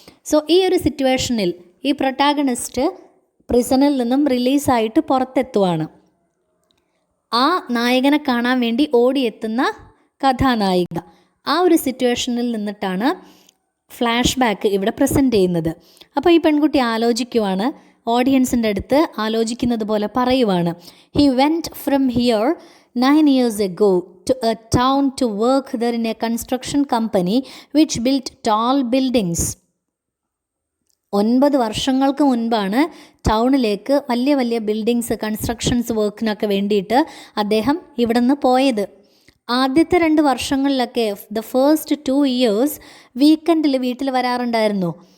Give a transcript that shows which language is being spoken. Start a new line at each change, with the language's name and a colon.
Malayalam: So ഈ ഒരു സിറ്റുവേഷനിൽ ഈ പ്രൊട്ടാഗണിസ്റ്റ് പ്രിസണിൽ നിന്നും റിലീസായിട്ട് പുറത്തെത്തുവാണ്. ആ നായകനെ കാണാൻ വേണ്ടി ഓടിയെത്തുന്ന കഥാനായിക, ആ ഒരു സിറ്റുവേഷനിൽ നിന്നിട്ടാണ് ഫ്ലാഷ് ബാക്ക് ഇവിടെ പ്രസൻറ്റ് ചെയ്യുന്നത്. അപ്പോൾ ഈ പെൺകുട്ടി ആലോചിക്കുവാണ്, ഓഡിയൻസിൻ്റെ അടുത്ത് ആലോചിക്കുന്നത് പോലെ പറയുവാണ്.
English: He went from here 9 years ago to a town to work there in a construction company which built tall buildings.
Malayalam: 9 വർഷങ്ങൾക്ക് മുൻപാണ് ടൗണിലേക്ക് വലിയ വലിയ ബിൽഡിങ്സ് കൺസ്ട്രക്ഷൻസ് വർക്കിനൊക്കെ വേണ്ടിയിട്ട് അദ്ദേഹം ഇവിടെ നിന്ന് പോയത്. ആദ്യത്തെ 2 വർഷങ്ങളിലൊക്കെ
English: the first 2 years
Malayalam: വീക്കെൻഡിൽ വീട്ടിൽ വരാറുണ്ടായിരുന്നു.